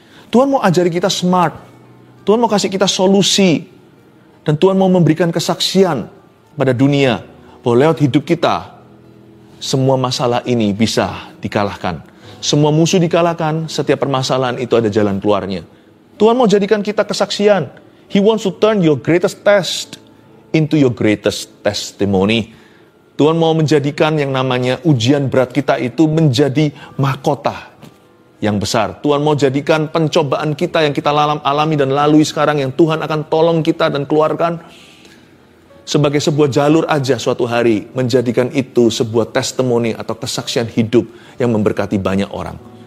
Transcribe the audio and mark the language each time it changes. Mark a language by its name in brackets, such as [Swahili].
[Indonesian] Tuhan mau ajari kita smart. Tuhan mau kasih kita solusi. Dan Tuhan mau memberikan kesaksian pada dunia bahwa lewat hidup kita, semua masalah ini bisa dikalahkan. Semua musuh dikalahkan, setiap permasalahan itu ada jalan keluarnya. Tuhan mau jadikan kita kesaksian. [English] He wants to turn your greatest test into your greatest testimony. [Indonesian] Tuhan mau menjadikan yang namanya ujian berat kita itu menjadi mahkota yang besar. Tuhan mau jadikan pencobaan kita yang kita alami dan lalui sekarang, yang Tuhan akan tolong kita dan keluarkan, sebagai sebuah jalur aja suatu hari, menjadikan itu sebuah testimoni atau kesaksian hidup yang memberkati banyak orang.